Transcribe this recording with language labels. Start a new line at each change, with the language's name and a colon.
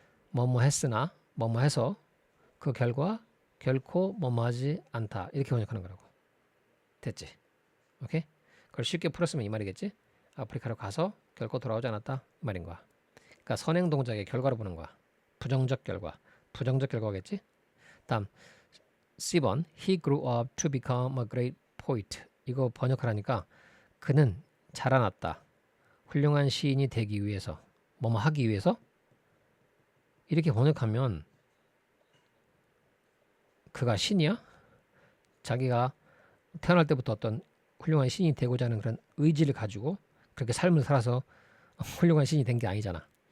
Korean: 뭐뭐 했으나 뭐뭐 해서 그 결과 결코 뭐뭐 하지 않다. 이렇게 번역하는 거라고. 됐지? 오케이? 그걸 쉽게 풀었으면 이 말이겠지? 아프리카로 가서 결코 돌아오지 않았다. 이 말인 거야. 그러니까 선행 동작의 결과로 보는 거야. 부정적 결과. 부정적 결과겠지? 다음 C번
English: He grew up to become a great poet.
Korean: 이거 번역하라니까 그는 자라났다. 훌륭한 시인이 되기 위해서. 뭐뭐 하기 위해서? 이렇게 번역하면 그가 신이야? 자기가 태어날 때부터 어떤 훌륭한 신이 되고자 하는 그런 의지를 가지고 그렇게 삶을 살아서 훌륭한 신이 된 게 아니잖아.